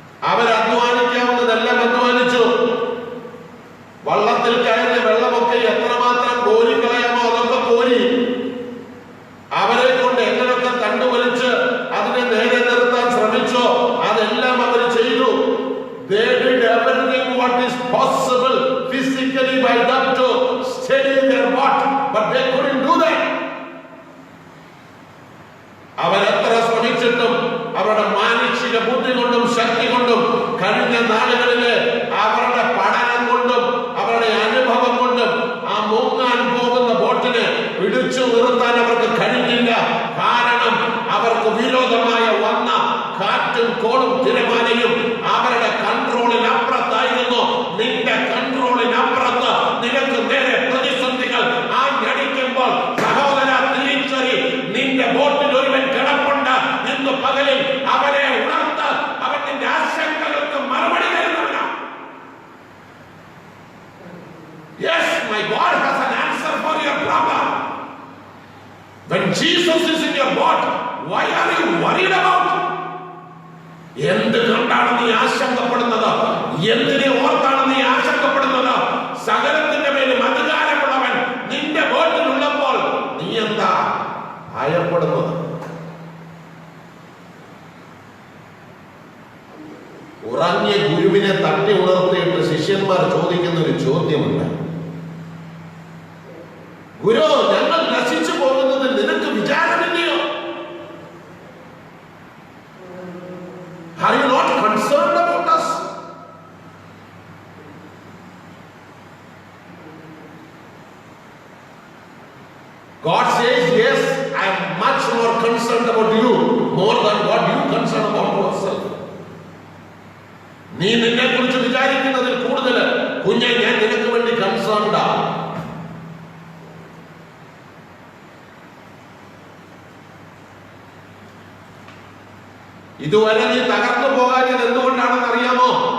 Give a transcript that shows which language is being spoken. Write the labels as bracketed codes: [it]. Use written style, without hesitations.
[ml] അവരധ്വാനിക്കാവുന്നതെല്ലാം അധ്വാനിച്ചു. വള്ളത്തിൽ കയറിയ വെള്ളമൊക്കെ എത്രമാത്രം കോരിക്കളയാമോ അതൊക്കെ കോരി. അവരെ കൊണ്ട് എങ്ങനെയൊക്കെ തണ്ടുവലിച്ച് അതിനെ നേരെ നിർത്താൻ ശ്രമിച്ചോ അതെല്ലാം അവർ ചെയ്തു. [en] They did everything what is possible physically by them to steady their boat, but they couldn't do that. [ml] അവരെത്ര ശ്രമിച്ചിട്ടും അവരുടെ മാനുഷിക ബുദ്ധി കൊണ്ടും ശക്തി കൊണ്ടും കഴിഞ്ഞ നാളുകളിലെ അവരുടെ പഠനം കൊണ്ടും അവരുടെ അനുഭവം കൊണ്ടും ആ മുങ്ങാൻ പോകുന്ന ബോട്ടിനെ പിടിച്ചു നിർത്താൻ അവർക്ക് കഴിഞ്ഞില്ല. കാരണം അവർക്ക് വിരോധമായ വന്ന കാറ്റും കോളും തിരമാലയും അവരുടെ കൺട്രോളിനപ്പുറത്തായിരുന്നു. നിന്റെ കൺട്രോളിനപ്പുറത്ത് നിനക്ക് നേരെ പ്രതിസന്ധികൾ ആഞ്ഞടിക്കുമ്പോൾ സഹോദര തിരിച്ചറി, നിന്റെ ബോട്ടിൽ ഒരുവൻ കിടപ്പുണ്ട് എന്ന് പകലിൽ അവനെ ഉണർത്ത്. അവൻ നിന്റെ ആശങ്കകൾക്ക് മറുപടി തരുന്നവനാണ്. [en] Yes, my God has an answer for your problem. When Jesus is in your boat, why are you worried about? [ml] എന്ത് കണ്ടാണ് നീ ആശങ്കപ്പെടുന്നത്? എന്തിനെ ഓർത്താണ് നീ ആശങ്കപ്പെടുന്നത്? സകലത്തിന്റെ മേലും അധികാരമുള്ളവൻ നിന്റെ ബോട്ടിലുള്ളപ്പോൾ നീ എന്താ ഭയപ്പെടുന്നത്? ഉറങ്ങിയ ഗുരുവിനെ തട്ടി ഉണർത്തിയിട്ട് ശിഷ്യന്മാർ ചോദിക്കുന്ന ഒരു ചോദ്യമുണ്ട്. ഗുരു, ഞങ്ങൾ നശിച്ചു പോകുന്നതിൽ നിനക്ക് വിചാരമില്ലയോ? [en] Are you not concerned about us? God says, yes, I am much more concerned about you, more than what you concerned about yourself. [ml] നീ നിന്നെ കുറിച്ച് വിചാരിക്കുന്നതിൽ കൂടുതൽ കുഞ്ഞെ ഞാൻ നിനക്ക് വേണ്ടി കൺസേൺഡ് ആണ്. ഇതുവരെ നീ തകർന്നു പോകാഞ്ഞത് എന്തുകൊണ്ടാണെന്ന് അറിയാമോ?